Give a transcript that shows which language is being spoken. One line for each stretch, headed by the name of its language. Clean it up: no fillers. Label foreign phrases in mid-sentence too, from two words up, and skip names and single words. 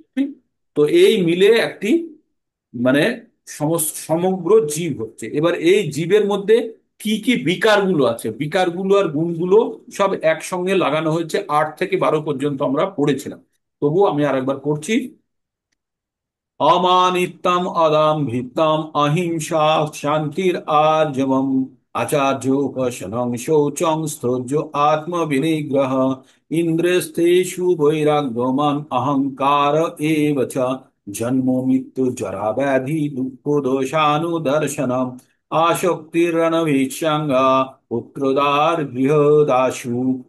Bangla: ঠিক, তো এই মিলে একটি মানে সমগ্র জীব হচ্ছে। এবার এই জীবের মধ্যে কি কি বিকারগুলো আছে, বিকারগুলো আর গুণগুলো সব একসঙ্গে লাগানো হয়েছে। 8 থেকে 12 পর্যন্ত আমরা পড়েছিলাম, তবু আমি আরেকবার পড়ছি।
Sanskrit: अमानित्यम अदम्भितम अहिंसा शांतिर आर्जवम आचार्योपासनं शौचं स्थौर्यो आत्म विनिग्रह इंद्रियस्थेषु वैराग्यम अहंकार एव च जन्म मृत्यु जरा व्याधि दुःखो दोषानुदर्शनम् आसक्तिरनवेक्षांगा पुत्रोदार गृहदाशु